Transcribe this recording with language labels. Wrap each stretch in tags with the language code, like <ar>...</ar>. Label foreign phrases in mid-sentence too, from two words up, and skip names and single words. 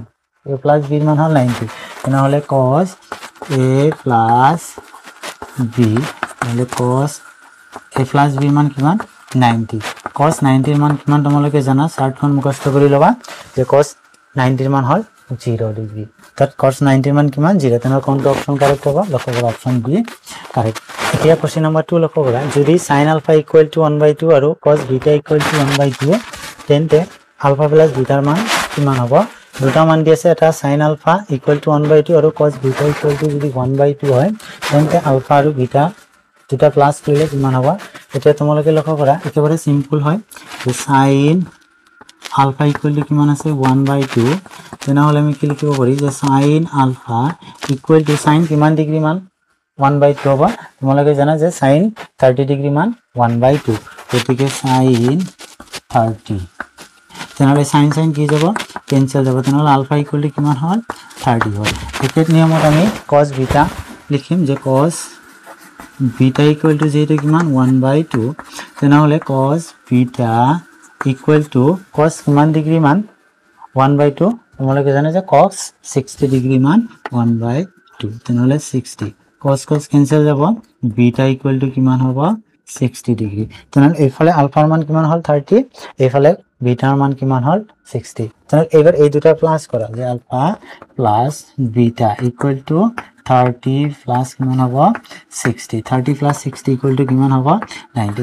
<en>A plus B</en> <as>ৰ মান হ'ল 90। তেনেহলে</as> <en>cos A plus B</en> <as>নহলে</as> <en>cos A plus B</en> <as>ৰ মান কিমান 90। cos 90 ৰ মান কিমান তোমালোকে জানা? চাৰ্টখন মুখস্থ কৰি ল'বা যে cos 90 ৰ মান হ'ল 0 ডিগ্ৰী। তাত cos 90 ৰ মান কিমান 0। তেনেহলে কোনটো</as> <en>option correct</en> <as>হ'ব? লক্ষ্য কৰা</as> <en>option B correct.</en> <as>এতিয়া</as> <en>question number 2</en> <as>লক্ষ্য কৰা যদি</as> <en>sin alpha equal to 1/2</en> <as>আৰু</as> <en>cos beta equal to 1/2</en> <as>তেন্তে</as> <en>alpha plus beta</en> <as>ৰ মান কিমান হ'ব? দুটা মান দি আছে এটা</as> <en>sin alpha equal to 1/2</en> <as>আৰু</as> <en>cos beta equal to</en> <as>যদি 1/2 হয় তেন্তে alpha আৰু beta দুটা প্লাস কৰিলে কিমান হ'ব? এতিয়া তোমালোকে লক্ষ্য কৰা একেবাৰে সিম্পল হয় যে</as> <en>sin alpha equal to</en> <as>কিমান আছে 1/2 তেনেহলে আমি কি লিখিব পাৰি যে</as> <en>sin alpha equal to sin</en> <as>কিমান ডিগ্ৰী মান 1/2 হ'ব। তোমালোকে জানা যে sin 30 ডিগ্ৰী মান 1/2 গতিকে sin 30 তেনেহলে sin কি যাব কেনসেল যাব। তেনেহলে</as> <en>alpha equal to</en> <as>কিমান হ'ল 30 হ'ল। একেই নিয়মত আমি</as> <en>cos beta</en> <as>লিখিম যে</as> <en>cos beta equal to</en> <as>যেটো কিমান 1/2 তেনেহলে</as> <en>cos beta equal to cos</en> <as>কিমান ডিগ্ৰী মান 1/2 তোমালোকে জানা যে cos 60 ডিগ্ৰী মান 1/2 তেনেহলে 60 cos কেনসেল যাব</as> <en>beta equal to</en> <as>কিমান হ'ব 60 ডিগ্ৰী। তেনেহলে এইফালে আলফাৰ মান কিমান হ'ল 30 এইফালে বিটাৰ মান কিমান হ'ল 60। তেনেহলে এবাৰ এই দুটা প্লাস কৰা যে</as> <en>alpha plus beta equal to 30 plus</en> <as>কিমান হ'ব 60</as> <en>30 plus 60 equal to</en> <as>কিমান হ'ব 90।</as>